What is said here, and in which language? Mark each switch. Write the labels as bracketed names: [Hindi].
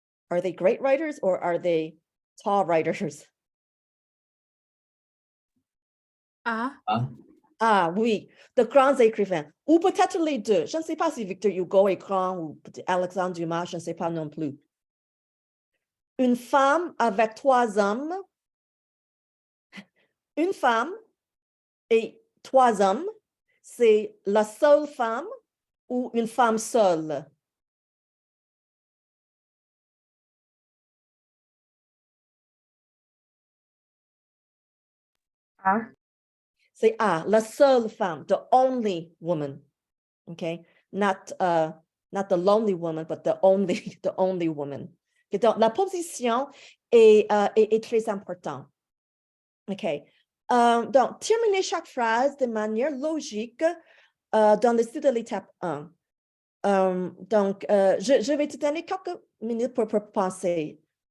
[English] Are they great writers or are they tall writers? [French] Ah oui, de grands écrivains. Ou peut-être les deux. Je ne sais pas si Victor Hugo est grand ou Alexandre Dumas, je ne sais pas non plus. Une femme avec 3 hommes. Une femme et 3 hommes, c'est la seule femme ou une femme seule? C'est la seule femme, [English] the only woman. Okay, not the lonely woman, but the only woman. [French] Okay, donc la position est très importante. OK. Donc, terminer chaque phrase de manière logique dans le style de l'étape 1. Donc, je vais te donner quelques minutes pour penser.